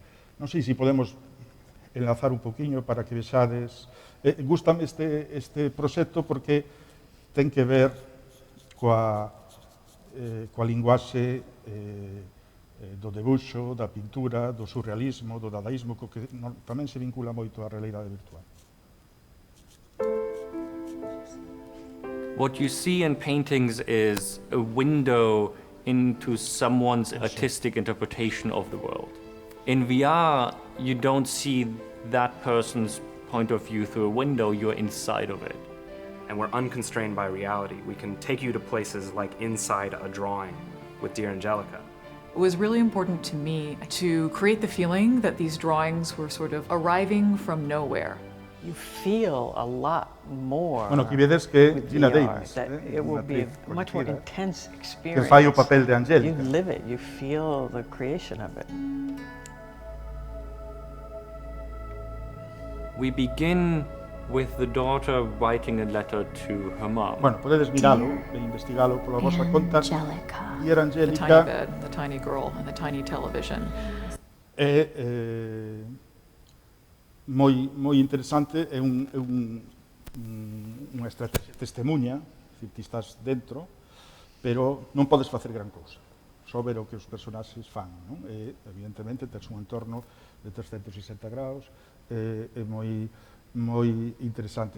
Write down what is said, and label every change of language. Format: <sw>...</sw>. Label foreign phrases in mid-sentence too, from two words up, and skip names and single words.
<gl>Non sei se podemos enlazar un poquinho para que vexades. Gústame este proxecto porque ten que ver coa linguaxe do debuxo, da pintura, do surrealismo, do dadaísmo, que tamén se vincula moito á realidade virtual.</gl> <en>What you see in paintings is a window into someone's artistic interpretation of the world. In VR, you don't see that person's point of view through a window, you're inside of it. And we're unconstrained by reality. We can take you to places like inside a drawing with Dear Angelica. It was really important to me to create the feeling that these drawings were sort of arriving from nowhere. You feel a lot more.</en> <gl>Bueno, aquí vedes que</gl> <en>with Gina VR, Davis, that it will be a much more</en> <gl>coñecida,</gl> <en>intense</en> <gl>que</gl> <en>experience.</en> <gl>fai o papel de Angélica.</gl> <en>You live it, you feel the creation of it. We begin with the daughter writing a letter to her mom.</en> <gl>Bueno, podedes miralo e investigalo pola vosa conta.</gl> <en>Angelica. Dear The tiny Angélica bed, the tiny girl, and the tiny television.</en> <gl>é moi interesante, é unha estrategia testemunha, dicir, ti estás dentro, pero non podes facer gran cousa, só ver o que os personaxes fan, non? E, evidentemente, tens un entorno de 360 graus, é moi interesante.</gl>